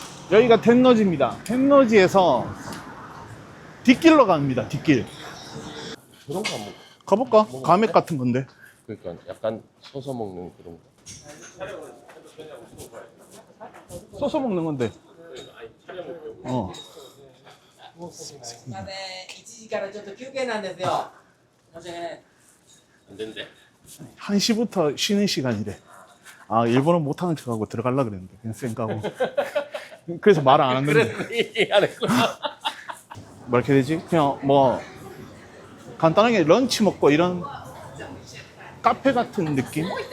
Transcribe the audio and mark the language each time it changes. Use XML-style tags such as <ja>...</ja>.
<ko>여기가 텐너지입니다. 텐너지에서 뒷길로 갑니다. 뒷길. 그런 거 한번 가볼까? 가맥 같은 건데. 그러니까 약간 서서 먹는 그런 거. 써서 먹는 건데.</ko> <ja>まで1時からちょっと休憩なんですよ。申し訳ない。</ja> <ko>안 된대. 1시부터 쉬는 시간이래. 일본어 못하는 척하고 들어가려고 그랬는데 그냥 쌩까고. 그래서 말 안 한 건데. 그래서 얘기 안 했구나. 뭐 이렇게 되지? 그냥 뭐 간단하게 런치 먹고 이런 카페 같은 느낌?</ko>